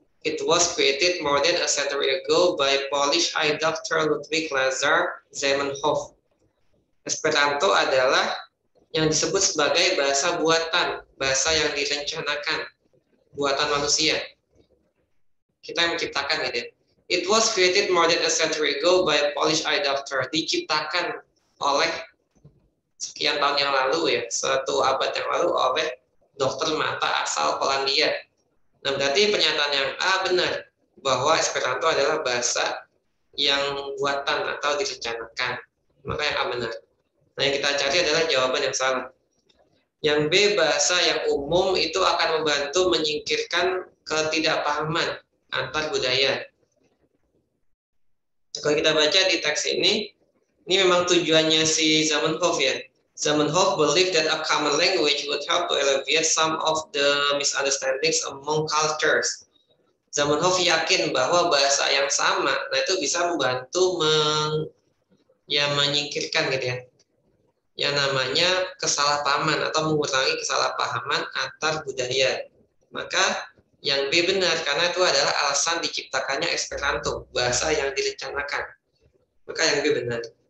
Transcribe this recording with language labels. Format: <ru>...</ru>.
<en>It was created more than a century ago by Polish eye doctor Ludwig Lazar Zamenhof.</en> <id>Esperanto adalah yang disebut sebagai bahasa buatan, bahasa yang direncanakan, buatan manusia. Kita yang menciptakan gitu ya.</id> <en>It was created more than a century ago by a Polish eye doctor.</en> <id>Diciptakan oleh sekian tahun yang lalu ya, 1 abad yang lalu oleh dokter mata asal Polandia. Nah, berarti pernyataan yang A benar, bahwa Esperanto adalah bahasa yang buatan atau direncanakan. Maka yang A benar. Nah, yang kita cari adalah jawaban yang salah. Yang B, bahasa yang umum itu akan membantu menyingkirkan ketidakpahaman antar budaya. Kalau kita baca di teks ini memang tujuannya si Zamenhof ya.</id> <en>Zamenhof believed that a common language would help to alleviate some of the misunderstandings among cultures.</en> <id>Zamenhof yakin bahwa bahasa yang sama, nah itu bisa membantu menyingkirkan gitu ya, yang namanya kesalahpahaman atau mengurangi kesalahpahaman antar budaya. Maka yang B benar, karena itu adalah alasan diciptakannya Esperanto, bahasa yang direncanakan. Maka yang B benar.</id>